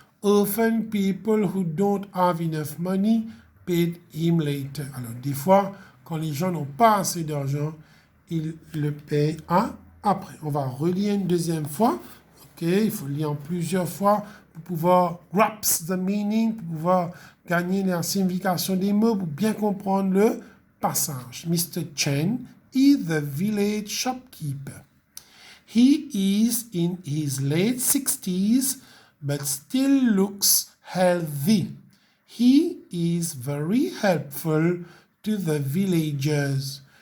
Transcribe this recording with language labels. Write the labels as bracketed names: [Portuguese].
[English] Often people who don't have enough money paid him later. [French] Alors, des fois, quand les gens n'ont pas assez d'argent, ils le payent après. On va relire une deuxième fois. Ok, il faut lire en plusieurs fois pour pouvoir [English] grasp the meaning, [French] pour pouvoir gagner la signification des mots, pour bien comprendre le passage. [English] Mr. Chen is the village shopkeeper. He is in his late 60s, but still looks healthy. He is very helpful to the villagers.